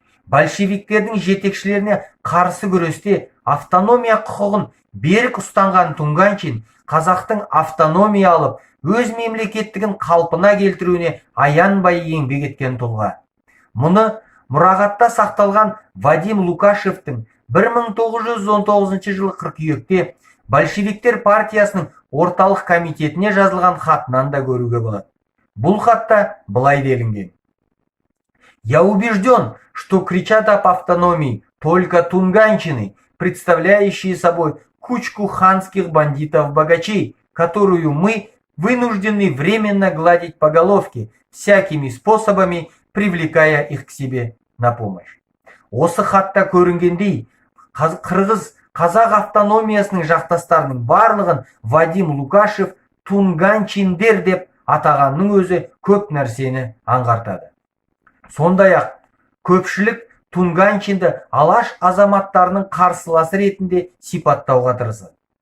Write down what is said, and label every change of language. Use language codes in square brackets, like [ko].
[kk] Большевиктердің жетекшілеріне қарсы күресте автономия құқығын берік ұстанған Тунганчин қазақтың автономия алып, өз мемлекеттігін қалпына келтіруіне аянбай еңбек еткен тұлға. Мұны мұрағатта сақталған Вадим Лукашевтің 1919 жылы қыркүйекте большевиктер партиясының орталық комитетіне жазылған хатынан да көруге болады. Бұл хатта былай делінген: [ru] «Я убежден, что кричат об автономии только тунганчины, представляющие собой кучку ханских бандитов-богачей, которую мы вынуждены временно гладить по головке, всякими способами привлекая их к себе на помощь». [kk] Осы хатта көрінгендей, қазақ автономиясының жақтастарының барлығын Вадим Лукашев Тунганчиндер деп атағанның өзі көп нәрсені аңғартады. Сондай-ақ көпшілік Тунганчинді алаш азаматтарының қарсыласы ретінде сипаттауға тырысады.